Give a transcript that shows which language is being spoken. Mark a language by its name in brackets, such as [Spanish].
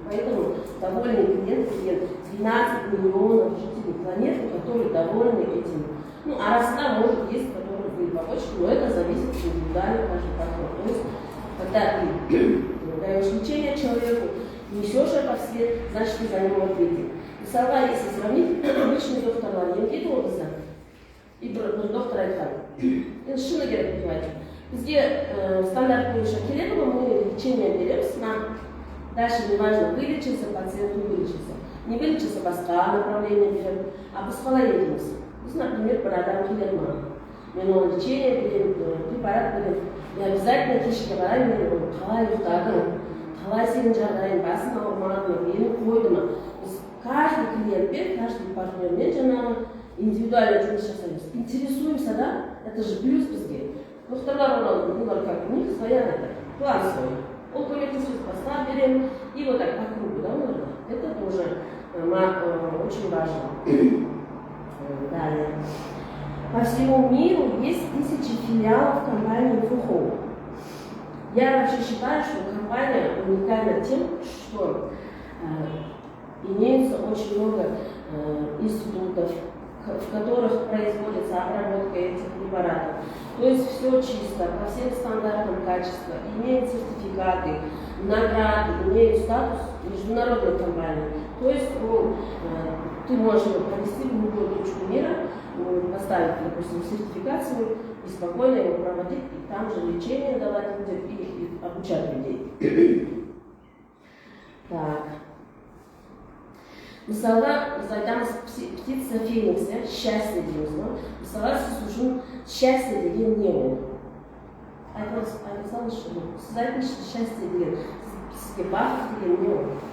[Russian] Поэтому довольный клиент, 12 миллионов жителей планеты, которые довольны этим. Ну, а росла, может, есть, которые были побочки, но это зависит от индивидуальный каждый подход. То есть, когда ты даешь лечение человеку, несешь это в свет, значит, ты за ним ответил. [Kazakh] Мысалға, [Russian] если сравнить обычный [Kazakh] докторлар, емдейді ол бізді, и бір доктор айтқан. Енді шыны керек деп бізге стандарт бойынша келеді, [Russian] мы лечение [Kazakh] береміз, [Russian] дальше не важно, вылечился пациент, не вылечился. Не вылечился [Kazakh] басқа направление берем, а біз қалай етеміз. Біз, например, бір адам келеді маған. Мен оны лечение берем, препарат берем. [Russian] И обязательно [Kazakh] кешке қарай мен қалай ұйықтадың, қалай сенің жағдайың, басың ауырмады ма, мені қойды ма. Біз [Russian] каждый клиентпен, каждый партнермен [Kazakh] жаңағы индивидуально жұмыс жасаймыз. [Russian] Интересуемся, да? Это же плюс бізге. [Kazakh] Докторлар олар [Russian] как у них своя план свой. [Kazakh] Ол көмектесіп бастап берем, [Russian] и вот так по кругу, [Kazakh] да, оларда. [Russian] Это тоже очень важно. Далее. По всему миру есть тысячи филиалов компании ФУХО. Я вообще считаю, что компания уникальна тем, что имеется очень много институтов, в которых производится обработка этих препаратов. То есть все чисто, по всем стандартам качества, имеют сертификаты, награды, имеют статус международной компании. То есть ты можешь провести в любую точку мира, поставить, допустим, сертификат свой и спокойно его проводить, и там же лечение давать людям и обучать людей. Так. [Kazakh] Мысалға, біз айтамыз [Russian] птица феникс, [Kazakh] счастье дейміз, мысалға сіз үшін счастье деген не ол? Айтасаңыз что? Сіз айтыңызшы счастье деген, сізге бақыт деген не ол?